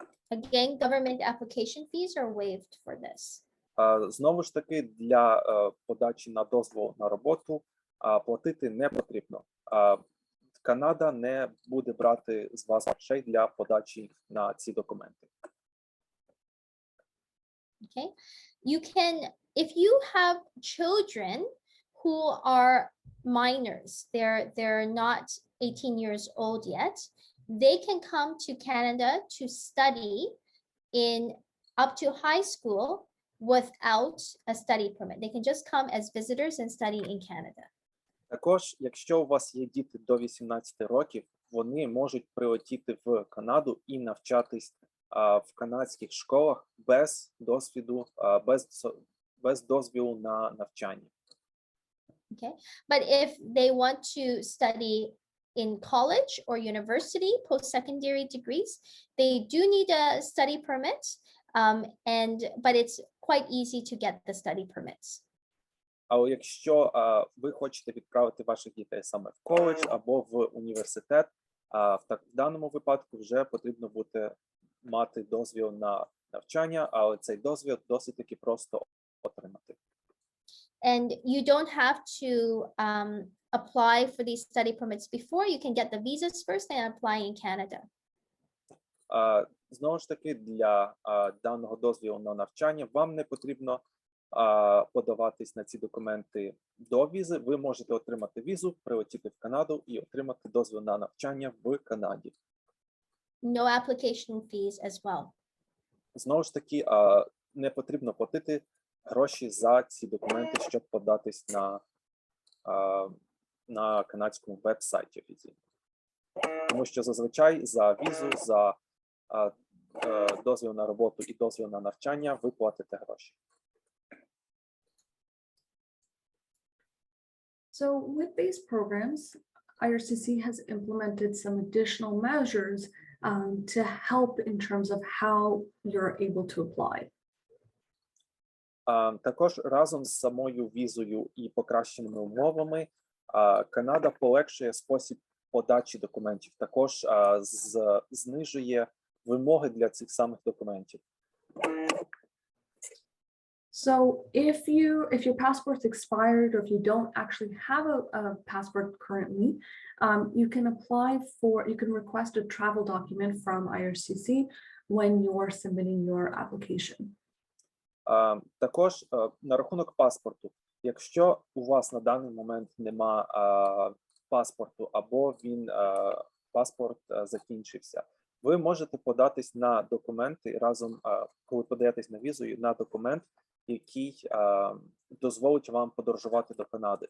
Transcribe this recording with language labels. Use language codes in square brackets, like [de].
[en] Again, government application fees are waived for this. [uk] Знову ж таки, для подачі на дозвіл на роботу платити не потрібно. Канада не буде брати з вас грошей для подачі на ці документи. [en] Okay, you can, if you have children who are minors, they're not 18 years old yet, they can come to Canada to study in up to high school without a study permit. They can just come as visitors and study in Canada. [uk] Також, якщо у вас є діти до 18 років, вони можуть прилетіти в Канаду і навчатись в канадських школах без досвіду, без дозвілу на навчання. [en] Okay, but if they want to study in college or university, post-secondary degrees, they do need a study permit, but it's quite easy to get the study permits. [uk] Але якщо ви хочете відправити ваших дітей саме в коледж або в університет, в даному випадку вже потрібно буде мати дозвіл на навчання, але цей дозвіл досить таки просто отримати. [en] And you don't have to apply for these study permits before. You can get the visas first and apply in Canada. [uk] Знову ж таки, для даного дозвілу на навчання вам не потрібно подаватись на ці документи до візи. Ви можете отримати візу, прилетіти в Канаду і отримати дозвіл на навчання в Канаді. [en] No application fees as well. [uk] Знову ж таки, не потрібно платити гроші за ці документи, щоб податись на канадському веб-сайті офіційно. Тому що зазвичай за візу, за дозвіл на роботу і дозвіл на навчання ви платите гроші. [en] So with these programs, IRCC has implemented some additional measures to help in terms of how you're able to apply. [uk] Також разом з самою візою і покращеними умовами Канада полегшує спосіб подачі документів, також знижує вимоги для цих самих документів. [en] So if your passport's expired or if you don't actually have a passport currently, you can request a travel document from IRCC when you're submitting your application. [uk] Також на рахунок паспорту. Якщо у вас на даний момент нема паспорту або паспорт закінчився, ви можете податись на документи разом, коли подаєтесь на візу, на документ, який дозволить вам подорожувати до Канади.